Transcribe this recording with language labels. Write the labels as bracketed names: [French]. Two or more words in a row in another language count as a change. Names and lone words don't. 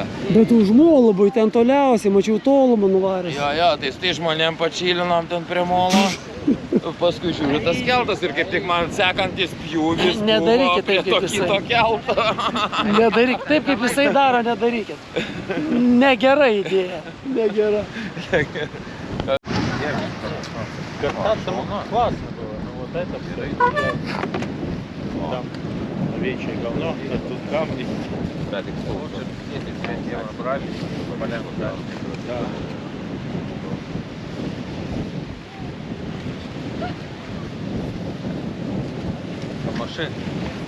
[Lithuanian] Bet už molą buvai ten toliausiai, mačiau tolumą nuvaręs. Jo, tai su tai žmonėm pačylinom ten prie molo. Paskui žiūriu tas keltas ir kaip tik man sekantis pjūvis Nedarykit prie taip, to kaip jisai. kito kelto. Nedaryk taip, kaip jisai daro, nedarykit. Negera idėja. Negera. [Russian] Кататься классно было, но вот это все. Там овечье говно, а тут камни. [Lithuanian] Bet tik saugiai. [Russian] 10 евро брали, полягу дальше. Да. Машин.